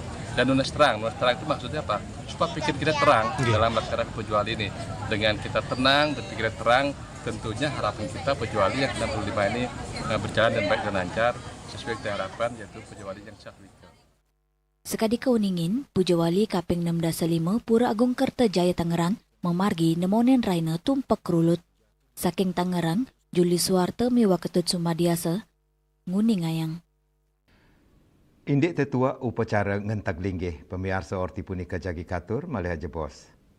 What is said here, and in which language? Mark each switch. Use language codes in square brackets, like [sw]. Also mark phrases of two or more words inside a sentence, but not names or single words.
[id] Dan nunas terang itu maksudnya apa? Supaya pikir kita terang dalam melaksanakan Pujawali ini. Dengan kita tenang dan pikiran terang, tentunya harapan kita Pujawali yang 65 ini berjalan dengan baik dan lancar sesuai dengan harapan yaitu Pujawali yang syahwika. [ban] Sekadi keuningin, Pujawali kaping 6-5 Pura Agung Kertajaya Tangerang memargi nemonen raina tumpak rulut. Saking Tangerang, Juli Suwarte miwa ketut Sumadiasa, nguning ayang. Indik tetua upacara ngentak linggih, pemirsa orti punika jagi katur, malih jebos.